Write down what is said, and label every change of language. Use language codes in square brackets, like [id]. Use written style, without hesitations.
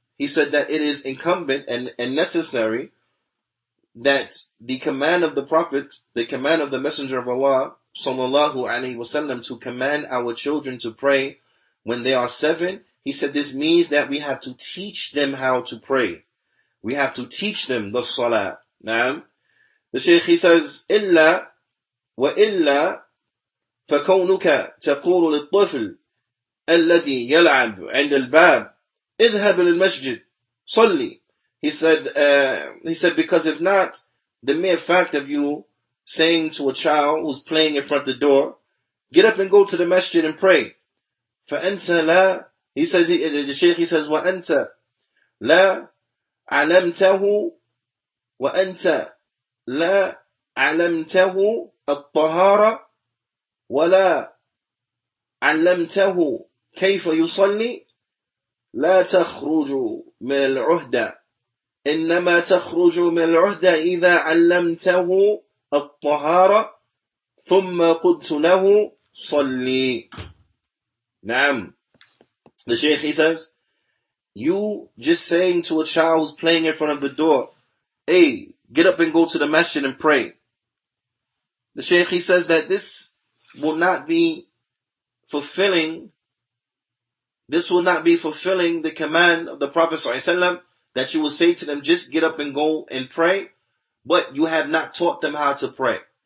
[en] He said that it is incumbent and necessary that the command of the Prophet, the command of the Messenger of Allah sallallahu alaihi wasallam, to command our children to pray when they are 7, he said this means that we have to teach them how to pray. We have to teach them the salah. Now, the Shaykh, he says, [ar] إِلَّا وَإِلَّا فَكَوْنُكَ تَقُولُ لِلطِّفْلِ الَّذِي يَلْعَبُ عِنْدَ الْبَابِ اذْهَبْ لِلْمَسْجِدِ صَلِّ. [en] He said, because if not, the mere fact of you saying to a child who's playing in front of the door, get up and go to the masjid and pray. [ar] فَأَنْتَ لَا, [en] he says, the Shaykh, he says, [ar] وَأَنْتَ لَا عَلَمْتَهُ وَأَنْتَ لَا عَلَمْتَهُ الطَّهَارَةَ وَلَا عَلَّمْتَهُ كَيْفَ يُصَلِّي لَا تَخْرُجُ مِنَ الْعُهْدَةِ إنما تخرج من العهدة إذا علمته الطهارة ثم قلت له صلي. نعم. [en] The Shaykh, he says, you just saying to a child who's playing in front of the door, hey, get up and go to the masjid and pray. The Shaykh, he says that this will not be fulfilling the command of the Prophet ﷺ, that you will say to them, just get up and go and pray, but you have not taught them how to pray.